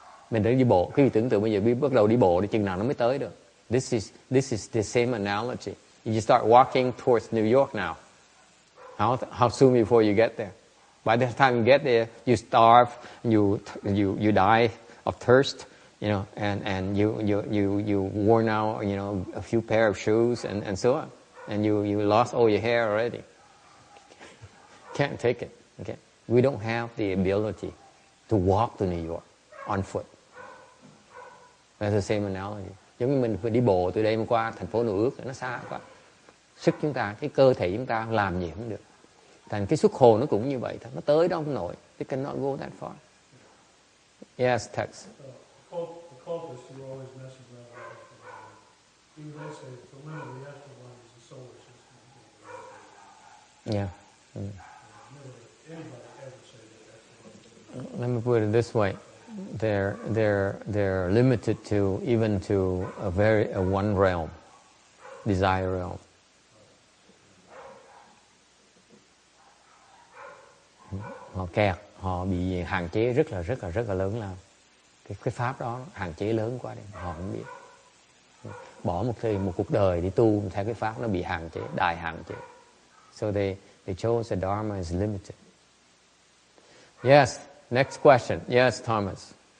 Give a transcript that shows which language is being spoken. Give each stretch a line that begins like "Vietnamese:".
Vietnamese: Mình đang đi bộ, cái tưởng tượng bây giờ bắt đầu đi bộ thì chừng nào nó mới tới được.
English: This is the same analogy. You start walking towards New York now. How soon before you get there? By the time you get there, you starve, you die of thirst, you know, and you worn out, you know, a few pair of shoes and so on, and you lost all your hair already. Can't take it. Okay, we don't have the ability to walk to New York on foot. That's the same analogy.
Vietnamese: Giống như mình phải đi bộ từ đây mà qua thành phố New York, nó xa quá. Sức chúng ta, cái cơ thể chúng ta làm gì không được. Thành cái xuất hồn nó cũng như vậy thôi, nó tới đó không nổi.
English: They cannot go that far. Yes, text. The cultists who always mess around with astral bodies, even they say the limit of the astral body is the solar system. Yeah. Never anybody ever say that. Let me put it this way. They're limited to even to a one realm, desire realm.
Vietnamese: Họ kẹt, họ bị hạn chế rất là lớn lao. Cái pháp đó hạn chế lớn quá đấy, họ không biết. Bỏ một cuộc đời đi tu theo cái pháp nó bị hạn chế, đại hạn chế.
English: So they chose the Dharma is limited. Yes, next question. Yes, Thomas.